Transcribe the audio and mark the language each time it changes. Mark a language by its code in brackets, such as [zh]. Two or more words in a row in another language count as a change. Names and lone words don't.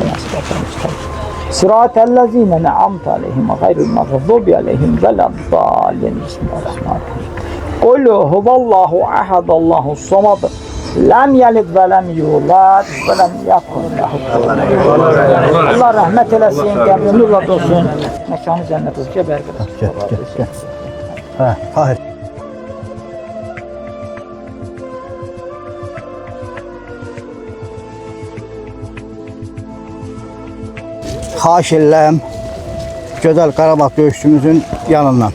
[ar] صراط الذين أنعمت عليهم غير المغضوب عليهم ولا الضالين. بسم الله الرحمن الرحيم. قل هو الله أحد، الله الصمد. لم يلد ولم يولد ولم يكن له كفوا أحد. [az] Allah rahmet eylesin, qəbri nurla dolsun. Məkanı cənnət olsun. Gəl bərqədə. Gel. Hə, Tahir. Xahiş edirəm Gözəl Qarabağ döyüşçümüzün yanından.